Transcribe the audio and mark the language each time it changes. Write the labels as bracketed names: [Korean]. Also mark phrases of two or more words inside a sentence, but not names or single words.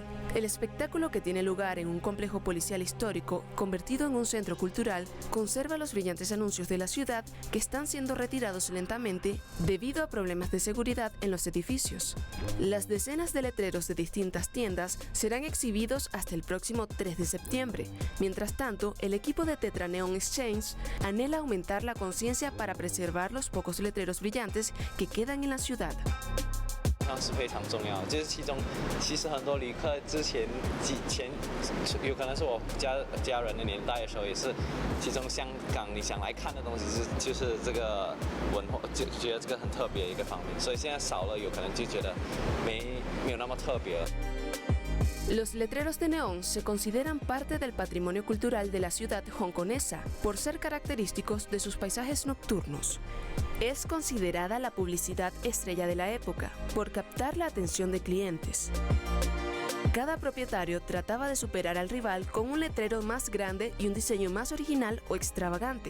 [Spanish] El espectáculo, que tiene lugar en un complejo policial histórico convertido en un centro cultural, conserva los brillantes anuncios de la ciudad que están siendo retirados lentamente debido a problemas de seguridad en los edificios. Las decenas de letreros de distintas tiendas serán exhibidos hasta el próximo 3 de septiembre. Mientras tanto, el equipo de Tetra Neon Exchange anhela aumentar la conciencia para preservar los pocos letreros brillantes que quedan en la ciudad. [Chinese] 是非常重要的，就是其中其实很多旅客之前有可能是我家人的年代的时候，也是其中香港你想来看的东西就是这个文化，就觉得这个很特别的一个方面，所以现在少了，有可能就觉得没有那么特别了。 [Spanish] Los letreros de neón se consideran parte del patrimonio cultural de la ciudad hongkonesa por ser característicos de sus paisajes nocturnos. Es considerada la publicidad estrella de la época por captar la atención de clientes. Cada propietario trataba de superar al rival con un letrero más grande y un diseño más original o extravagante.